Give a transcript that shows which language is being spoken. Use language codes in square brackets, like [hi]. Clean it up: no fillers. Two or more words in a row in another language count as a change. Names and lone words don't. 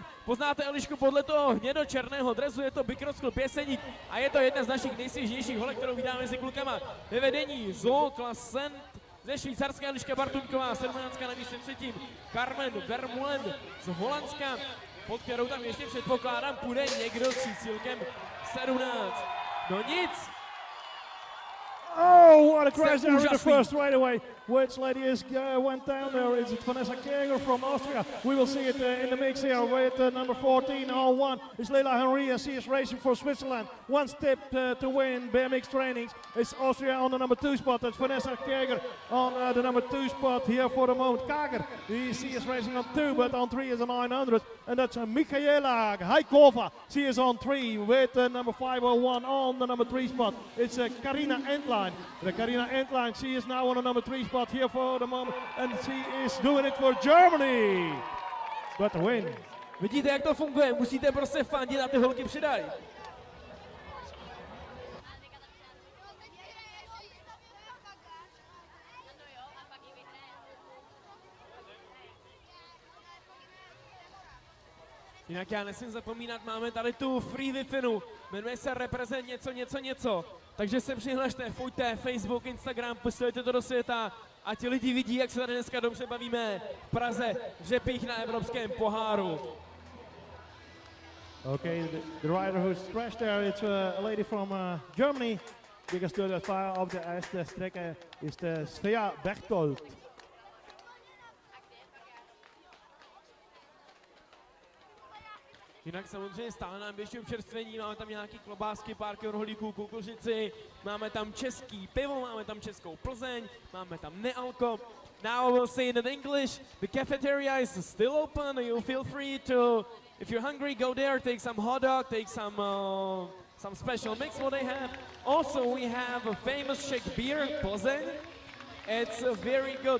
[cs] Poznáte Elišku podle toho hnědo-černého dresu, je to Bikros Klub Jeseník a je to jedna z našich nejsvěžnějších holek, kterou vydáme mezi klukama. Ve vedení Zoe Klassen ze Švýcarska Eliška Bartoňková, 17 na místě třetím. Carmen Vermeulen z Holandska, pod kterou tam ještě předpokládám půjde někdo s čísílkem 17. No nic. [en] Oh, what a crash there in the first right away. Which lady went down there? Is it Vanessa Keger from Austria? We will see it in the mix here with number 14 on 1. It's Leila Henry and she is racing for Switzerland. One step to win BMX trainings. It's Austria on the number 2 spot. That's Vanessa Keger on the number 2 spot here for the moment. Kager, she is racing on 2, but on 3 is a 900. And that's Michaela Haikova. She is on 3 with number 501 on the number 3 spot. It's Karina Entlein. The Karina Entlein, she is now on the number 3 spot here for the moment, and she is doing it for Germany. Got the win. [cs] Vidíte, jak to funguje, musíte prostě fandit a ty holky přidají. Jinak já nesmím zapomínat, máme tady tu [en] free Wi-Fi, [cs] jmenuje se reprezent něco. Takže se přihlašte, foďte, Facebook, Instagram, posílejte to do světa a ti lidi vidí, jak se tady dneska dobře bavíme v Praze, Řepích na evropském poháru. [en] Okay, the rider who's crashed there, it's a lady from Germany. Because to the far of the [de] erste Strecke [en] is the Svea Berchtold. [cs] Jinak samozřejmě stále nám běží občerstvení, máme tam nějaký klobásky, párky rohlíků, kukuřici, máme tam český pivo, máme tam českou Plzeň, máme tam nealko. [en] Now I will say it in English, the cafeteria is still open, you feel free to, if you're hungry, go there, take some hot dog, take some special mix what they have. Also we have a famous Czech beer, Plzeň. It's very good.